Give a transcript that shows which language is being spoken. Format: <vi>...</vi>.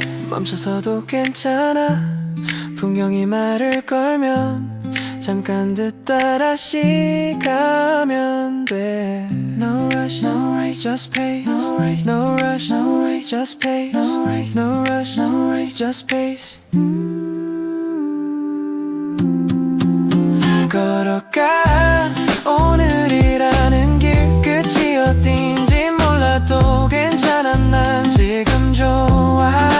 <ko>멈춰서도 괜찮아, 풍경이 말을 걸면 잠깐 듣다다시 가면 돼.</ko> <en>No rush, no race, just pace. No race, no rush, no race, just pace. No race, no rush, no race, just pace.</en> <ko>걸어가 오늘이라는 길 끝이 어딘지 몰라도 괜찮아, 난 지금 좋아.</ko>